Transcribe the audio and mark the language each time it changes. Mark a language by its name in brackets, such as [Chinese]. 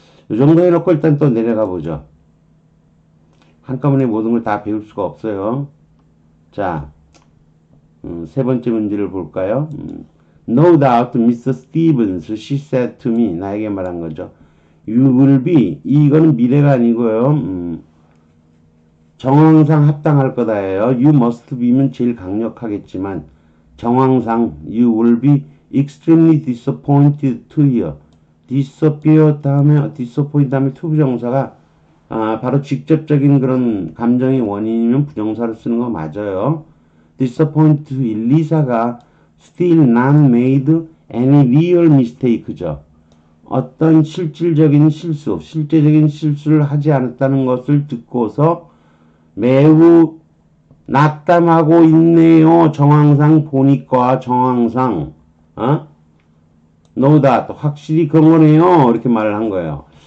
[Korean] 이 정도 해놓고 일단 또 내려가 보죠. 한꺼번에 모든 걸 다 배울 수가 없어요. 자, 세 번째 문제를 볼까요? [English] No doubt, Mr. Stevens, she said to me. [Korean] 나에게 말한 거죠. [English] You will be. [Korean] 이거는 미래가 아니고요. 정황상 합당할 거다예요. [English] You must be면 [Korean] 제일 강력하겠지만 정황상 [English] you will be extremely disappointed to hear. [Korean] disappear 다음에 disappoint 다음에 to 부정사가 바로 직접적인 그런 감정의 원인이면 부정사를 쓰는 거 맞아요. [English] disappoint [Korean] 리사가 [English] still not made any real mistake죠. [Korean] 어떤 실질적인 실수, 실제적인 실수를 하지 않았다는 것을 듣고서 매우 낙담하고 있네요. 정황상 보니까 정황상 [English] no doubt [Korean] 확실히 그런 거네요. 이렇게 말을 한 거예요.